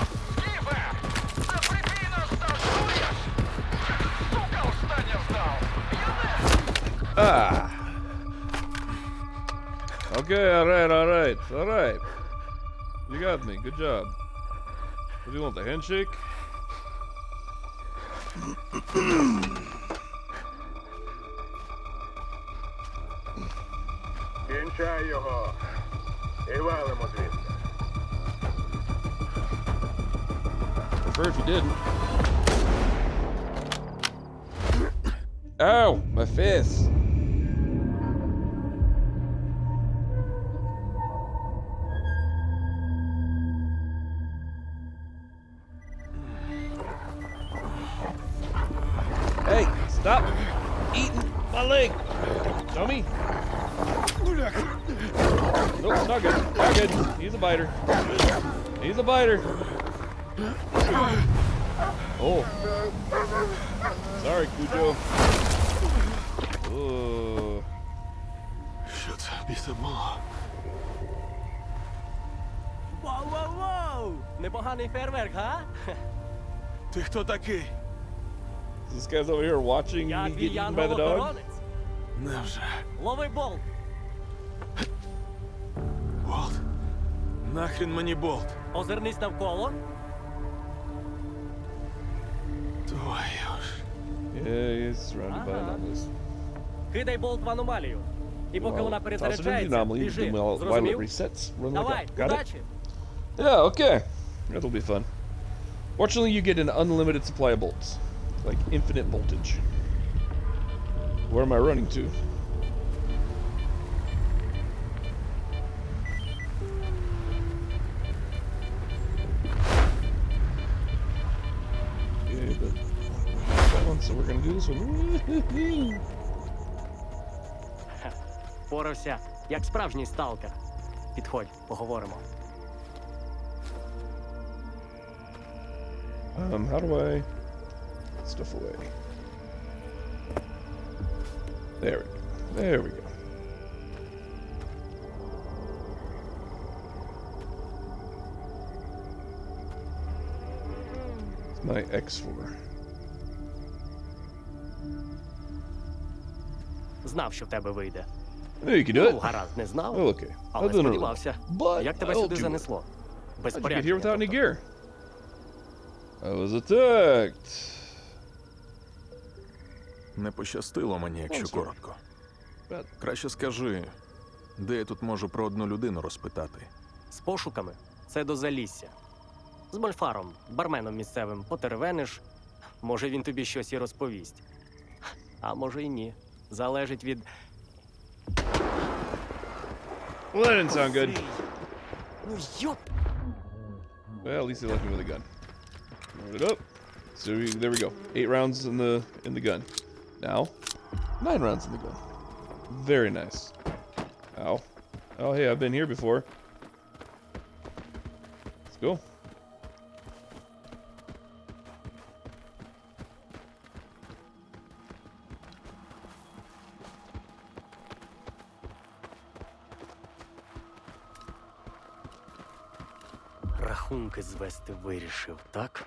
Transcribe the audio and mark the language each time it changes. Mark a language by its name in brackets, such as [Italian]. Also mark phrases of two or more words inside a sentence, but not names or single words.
[English] Ah. Okay, alright. You got me, good job. What do you want, the handshake? [Ukrainian] Кінчай його. І валимо звідси. [English] Prefer if you didn't. Ow, my face. Hey, stop eating my leg, dummy. Nope, not good. Not good. He's a biter. He's a biter. Oh. Sorry, Cujo. Oh. [Ukrainian] Що це біса було? Воу-воу-воу! Непоганий фейерверк, га? Ти хто такий? [English] This guy's over here watching [Ukrainian] Я [English] me get [Ukrainian] твій [English] eaten by the dog. [Ukrainian] янгол-охоронець. Невже? Лови болт. Болт? Нахрін мені болт? Озирнись навколо. Твою ж. [English] Yeah, he's surrounded by anomalies. [Ukrainian] Кидай болт в аномалію. І поки [English] Well, [Ukrainian] вона [English] toss it in the [Ukrainian] перезаряджається, [English] anomaly, [Ukrainian] біжи. [English] then while it [Ukrainian] Зрозумів? [English] resets, run like [Ukrainian] Давай, [English] that. Got it? [Ukrainian] удачі. [English] Yeah, okay. That'll be fun. Fortunately, you get an unlimited supply of bolts. Like infinite voltage. Where am I running to? Yeah, but that one, so we're gonna do this one. [Ukrainian] Порався, як справжній сталкер. Підходь, поговоримо. [English] How do I put stuff away? There we go. There we go. It's my X4. [Ukrainian] Знав, що в тебе вийде. [English] Hey, you can do [Ukrainian] Ну, [English] it. [Ukrainian] гаразд, не знав, [English] Oh, okay. [Ukrainian] але [English] I'll do it. [Ukrainian] сподівався. [English] But [Ukrainian] Як тебе [English] I'll [Ukrainian] сюди [English] do it. [Ukrainian] занесло? Без [English] How'd you get [Ukrainian] порядку. [English] here without any gear? I was attacked. [Ukrainian] Не пощастило мені, якщо Монстр. коротко. [English] Bad. [Ukrainian] Краще скажи, де я тут можу про одну людину розпитати. З пошуками це до Залісся. З Мольфаром, барменом місцевим, потеревениш. Може, він тобі щось і розповість. А може й ні. Залежить від... [English] Well, that didn't sound good. [Ukrainian] Ну, йоп! [English] Well, at least they left me with a gun. Load it up. So there we go. 8 rounds in the gun. Now, 9 rounds in the gun. Very nice. Ow. Oh, hey, I've been here before. Let's go. [Ukrainian] Рахунки звести вирішив, так?